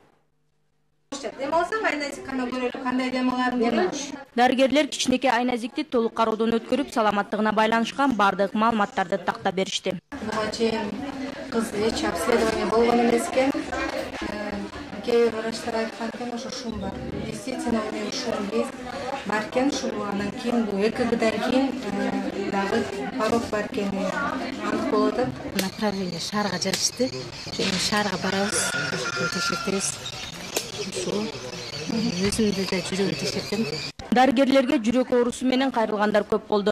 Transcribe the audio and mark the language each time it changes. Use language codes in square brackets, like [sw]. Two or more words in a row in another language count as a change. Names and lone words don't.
[ky] Дарыгерлер кичинекей айназикти толук кароодон өткөрүп, саламаттыгына байланышкан бардык маалыматтарды тактап беришти. Буга чейин кыз эч обследование болгон эмес экен. Кээ бир врачтар айткан экен, ошо шум бар. [ru] Действительно, у нее шум есть. [ky] Бар экен, шум анан кийин бул ЭКГдан кийин дагы порог бар экени анык болуп атат. Направление шаарга жазышты. Эми шаарга барабыз, текшертебиз. Өзүмдү да жүрөгүм текшерттим. Дарыгерлерге жүрөк оорусу менен кайрылгандар көп болду.